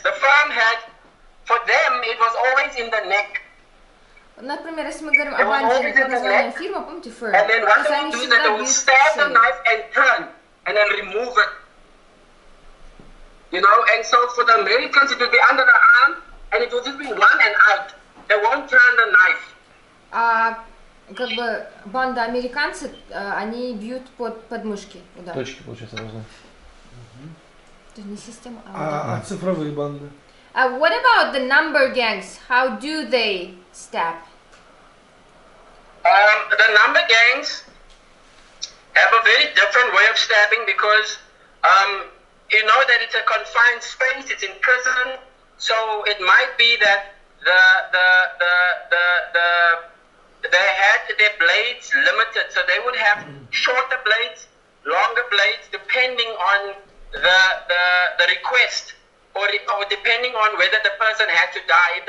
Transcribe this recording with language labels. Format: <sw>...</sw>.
<en>The firm had, for them, it was always in the neck.</en> <ru>Например, если мы говорим о банде под названием фирма, помните, firm?</ru> <en>And then what they would do is that they would stab the knife and turn, and then remove it. You know, and so for the Americans, it would be under the arm, and it would just be one and out. They won't turn the knife.</en> <ru>А как бы банда американцы, они бьют под подмышки удар. Точки, получается, должны. Это не система, А цифровые банды?</ru> <en>What about the number gangs? How do they stab? The number gangs have a very different way of stabbing because you know that it's a confined space, it's in prison, so it might be that they had their blades limited, so they would have shorter blades, longer blades, depending on the request, or depending on whether the person had to die.</en>